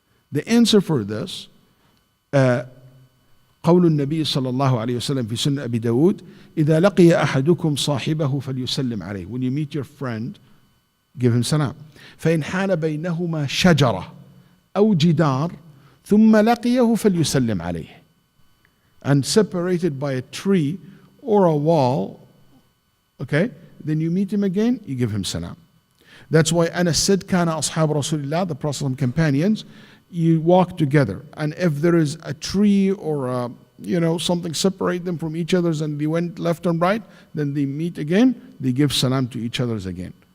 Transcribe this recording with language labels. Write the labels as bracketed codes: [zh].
[en] The answer for this, [ar] قول النبي صلى الله عليه وسلم في سنن أبي داود إذا لقي أحدكم صاحبه فليسلم عليه. [en] When you meet your friend, give him salam. [ar] فإن حال بينهما شجرة أو جدار ثم لقيه فليسلم عليه. [en] And separated by a tree or a wall, okay, then you meet him again, you give him salam. That's why Anas said, [ar] كان أصحاب رسول الله, [en] the Prophet and companions, you walk together. And if there is a tree or something separate them from each other and they went left and right, then they meet again, they give salam to each other again.